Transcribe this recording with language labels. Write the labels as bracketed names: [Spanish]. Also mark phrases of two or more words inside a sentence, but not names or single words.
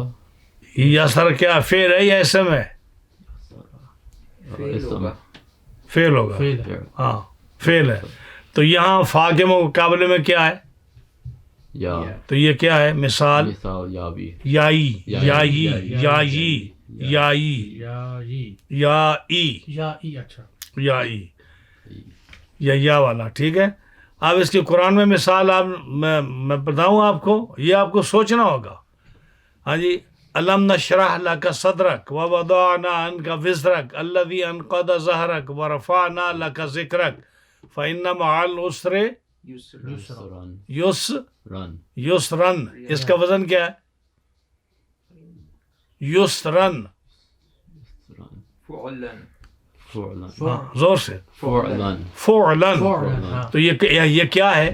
[Urdu] یاسر کیا فعل ہے یا اسم ہے؟ فعل ہوگا. فعل ہوگا. فعل ہے. ہاں فعل ہے. تو یہاں فا کے مقابلے میں کیا ہے؟ یا تو یہ کیا ہے؟ مثال مثال یابی یائی. یائی یائی. یائی یائی یا ای. یا ای یا ای. اچھا. یا ای یا والا. ٹھیک ہے. اب اس کی قرآن میں مثال میں بتاؤں آپ کو، یہ آپ کو سوچنا ہوگا. ہاں جی. [Arabic] الم نشرح لک صدرک ووضعنا عنک وزرک الذی انقض ظہرک ورفعنا لک ذکرک فإن مع العسر یسر. [Urdu] یسرن. اس کا وزن کیا ہے؟ یسرن. فعلن. زور سے. فعلن فعلن. ہاں. تو یہ کیا ہے؟